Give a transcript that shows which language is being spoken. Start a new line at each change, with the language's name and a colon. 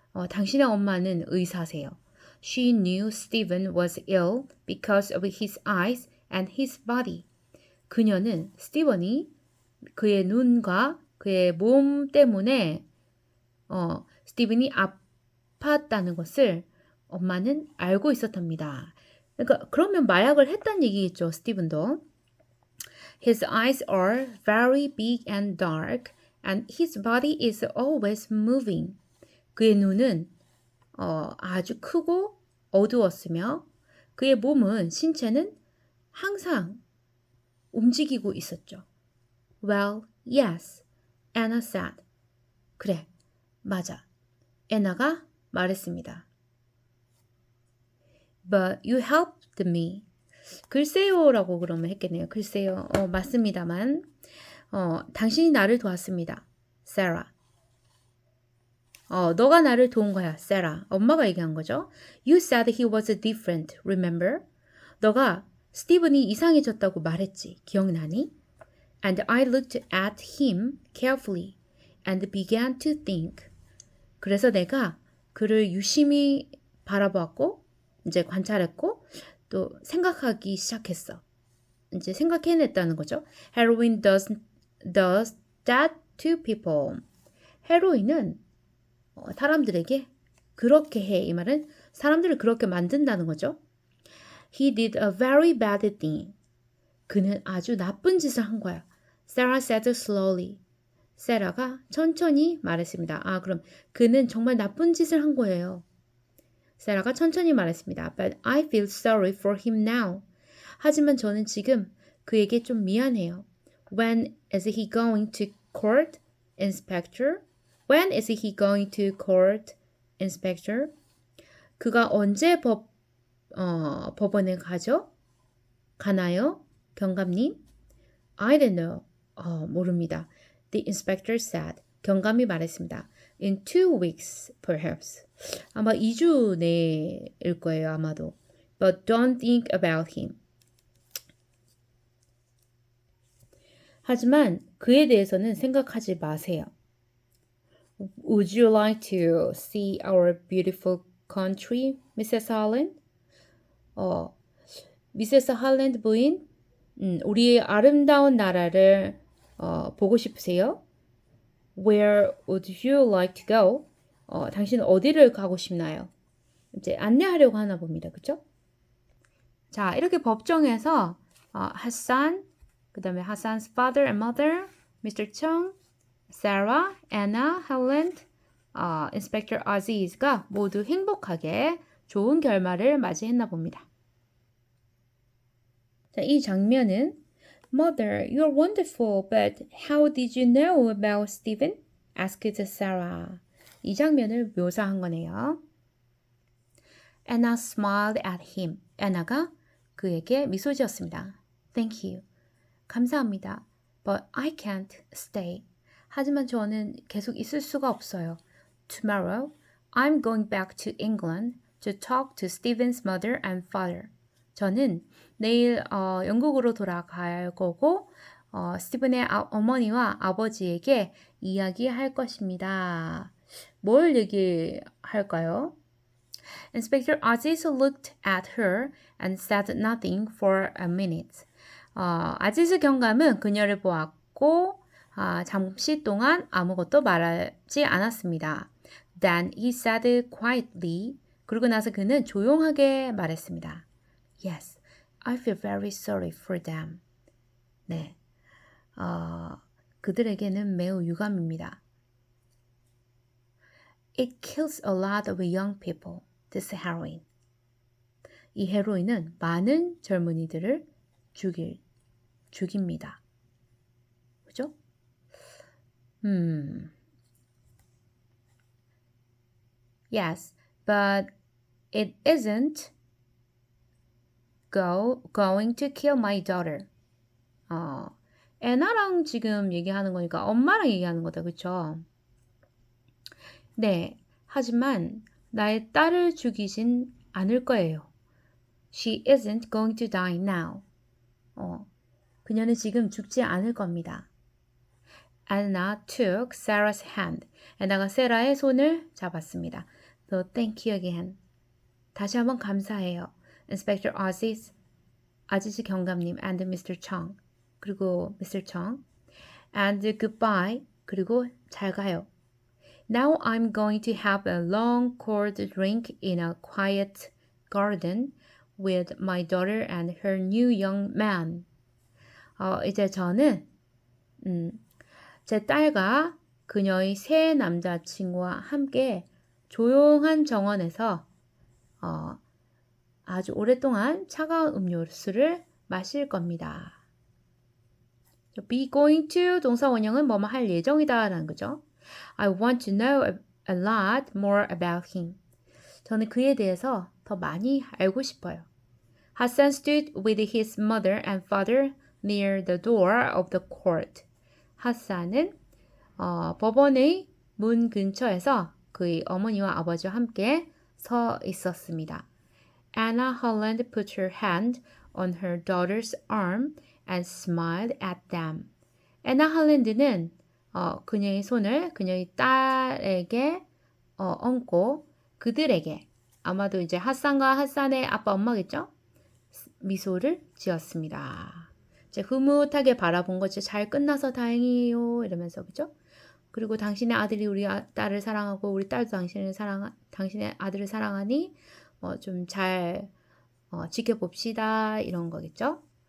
Korean: 당신의 엄마는 의사세요.
English: She knew Stephen was ill because of his eyes and his body.
Korean: 그녀는 스티븐이 그의 눈과 그의 몸 때문에 스티븐이 아팠다는 것을 엄마는 알고 있었답니다. 그러니까 그러면 마약을 했다는 얘기겠죠, 스티븐도.
English: His eyes are very big and dark, and his body is always moving.
Korean: 그의 눈은 아주 크고 어두웠으며 그의 몸은 신체는 항상 움직이고 있었죠.
English: Well, yes, Anna said.
Korean: 그래, 맞아. 애나가 말했습니다.
English: But you helped me.
Korean: 글쎄요라고 그러면 했겠네요. 글쎄요. 맞습니다만. 당신이 나를 도왔습니다.
English: Sarah.
Korean: 너가 나를 도운 거야, Sarah. 엄마가 얘기한 거죠.
English: You said he was different, remember?
Korean: 너가 스티븐이 이상해졌다고 말했지. 기억나니?
English: And I looked at him carefully and began to think.
Korean: 그래서 내가 그를 유심히 바라보았고, 이제 관찰했고, 또 생각하기 시작했어. 이제 생각해냈다는 거죠.
English: Heroin does that to people.
Korean: 헤로인은 사람들에게 그렇게 해. 이 말은 사람들을 그렇게 만든다는 거죠.
English: He did a very bad thing.
Korean: 그는 아주 나쁜 짓을 한 거야.
English: Sarah said slowly.
Korean: 세라가 천천히 말했습니다. 그럼 그는 정말 나쁜 짓을 한 거예요. 세라가 천천히 말했습니다.
English: But I feel sorry for him now.
Korean: 하지만 저는 지금 그에게 좀 미안해요.
English: When is he going to court, inspector? When is he going to court, inspector?
Korean: 그가 언제 법원에 가나요? 경감님?
English: I don't know.
Korean: 모릅니다.
English: The inspector said.
Korean: 경감이 말했습니다.
English: In 2 weeks, perhaps.
Korean: 아마 2주 내일 거예요, 아마도.
English: But don't think about him.
Korean: 하지만 그에 대해서는 생각하지 마세요.
English: Would you like to see our beautiful country, Mrs. Holland?
Korean: 미세스 할랜드 부인, 우리의 아름다운 나라를 보고 싶으세요?
English: Where would you like to go?
Korean: 당신은 어디를 가고 싶나요? 이제 안내하려고 하나 봅니다. 그쵸? 자, 이렇게 법정에서 하산, 그 다음에 하산's
English: father and mother,
Korean: Mr. Chung, Sarah, Anna, Helen, Inspector Aziz가 모두 행복하게 좋은 결말을 맞이했나 봅니다. 자, 이 장면은
English: Mother, you're wonderful, but how did you know about Stephen? asked Sarah.
Korean: 이 장면을 묘사한 거네요.
English: Anna smiled at him.
Korean: Anna가 그에게 미소 지었습니다.
English: Thank you.
Korean: 감사합니다.
English: But I can't stay.
Korean: 하지만 저는 계속 있을 수가 없어요.
English: Tomorrow, I'm going back to England to talk to Stephen's mother and father.
Korean: 저는 내일 영국으로 돌아갈 거고 스티븐의 어머니와 아버지에게 이야기할 것입니다. 뭘 얘기할까요?
English: Inspector Aziz looked at her and said nothing for a minute.
Korean: 아지즈 경감은 그녀를 보았고 잠시 동안 아무것도 말하지 않았습니다.
English: Then he said quietly.
Korean: 그러고 나서 그는 조용하게 말했습니다.
English: Yes, I feel very sorry for them.
Korean: 네, 그들에게는 매우 유감입니다.
English: It kills a lot of young people, this heroin.
Korean: 이 헤로인은 많은 젊은이들을 죽입니다. 그죠?
English: Yes, but it isn't going to kill my daughter.
Korean: 애나랑 지금 얘기하는 거니까 엄마랑 얘기하는 거다. 그쵸? 네, 하지만 나의 딸을 죽이진 않을 거예요.
English: She isn't going to die now.
Korean: 그녀는 지금 죽지 않을 겁니다.
English: Anna took Sarah's hand.
Korean: 애나가 세라의 손을 잡았습니다.
English: So thank you again.
Korean: 다시 한번 감사해요.
English: Inspector Aziz,
Korean: 아지즈 경감님,
English: and Mr.
Korean: Chung, 그리고 Mr.
English: Chung, and goodbye,
Korean: 그리고 잘 가요.
English: Now I'm going to have a long cold drink in a quiet garden with my daughter and her new young man.
Korean: 이제 저는 제 딸과 그녀의 새 남자친구와 함께 조용한 정원에서 아주 오랫동안 차가운 음료수를 마실 겁니다. be going to 동사 원형은 뭐뭐 할 예정이다 라는 거죠.
English: I want to know a lot more about him.
Korean: 저는 그에 대해서 더 많이 알고 싶어요.
English: Hassan stood with his mother and father near the door of the court.
Korean: 하산은 법원의 문 근처에서 그의 어머니와 아버지와 함께 서 있었습니다.
English: Anna Holland put her hand on her daughter's arm and smiled at them.
Korean: 애나 할랜드는 그녀의 손을 그녀의 딸에게 얹고 그들에게 아마도 이제 핫산과 핫산의 아빠 엄마겠죠? 미소를 지었습니다. 이제 흐뭇하게 바라본 거죠. 잘 끝나서 다행이에요. 이러면서 그죠? 그리고 당신의 아들이 우리 딸을 사랑하고 우리 딸도 당신의 아들을 사랑하니 좀 잘 지켜봅시다. 이런 거겠죠?